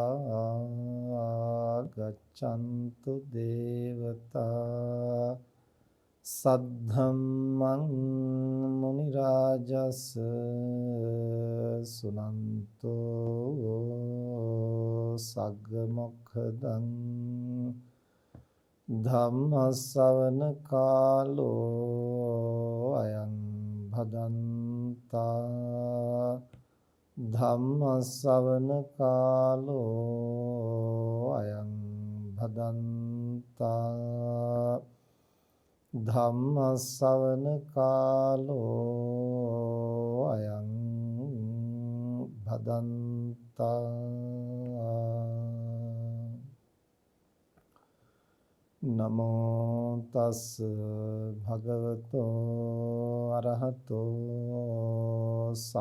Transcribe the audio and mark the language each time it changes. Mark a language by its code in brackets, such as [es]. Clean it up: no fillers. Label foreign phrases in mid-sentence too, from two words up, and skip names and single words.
[pi] गच्छन्तु देवता सद्धम्मं मुनिराजस् सुनन्तो सग्गमुखदं ධම්මස්සවන කාලෝ අයං භදන්තා ධම්මස්සවන කාලෝ අයං භදන්තා ධම්මස්සවන කාලෝ අයං භදන්තා නමෝ තස් භගවතෝ අරහතෝ